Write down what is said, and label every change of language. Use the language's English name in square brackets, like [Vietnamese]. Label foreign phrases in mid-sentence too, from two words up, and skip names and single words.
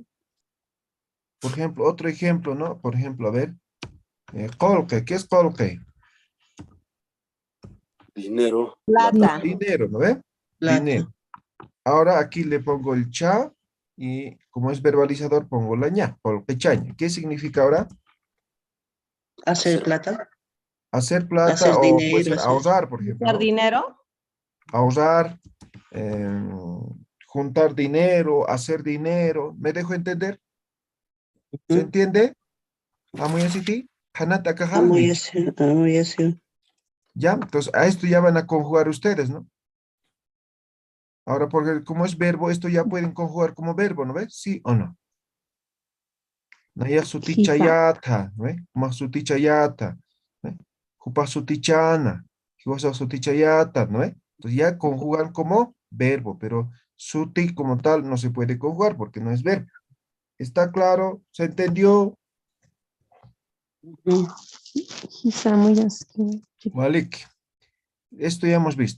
[Spanish] Por ejemplo, otro ejemplo, ¿no? Por ejemplo, a ver, colque, ¿qué es colque? Dinero. Plata. Dinero, ¿no ve? Plata. Dinero. Ahora aquí le pongo el cha y como es verbalizador pongo la ña, [Aymara] colque chaña. [Spanish] ¿Qué significa ahora? Hacer plata. Hacer plata Hacer o puede dinero. ser Hacer. ahorrar, por ejemplo, ¿Dar ¿no? dinero? Ahorrar, eh, juntar dinero, hacer dinero. ¿Me dejo entender? ¿Se entiende? ¿Muy así? Hanata Muy kajalmi. así. Muy así. Ya, entonces a esto ya van a conjugar ustedes, ¿no? Ahora, porque como es verbo, esto ya pueden conjugar como verbo, ¿no ves? ¿Sí o no? Naya Sí, sa. sutichayata, ¿no ve? Más sutichayata, ¿no ve? [Aymara] Jupa sutichana, jiwasa sutichayata, [Spanish] ¿no ve? Entonces ya conjugan como verbo, pero suti como tal no se puede conjugar porque no es verbo. ¿Está claro? ¿Se entendió? Sí, sa, muy así. Malik. Esto ya hemos visto.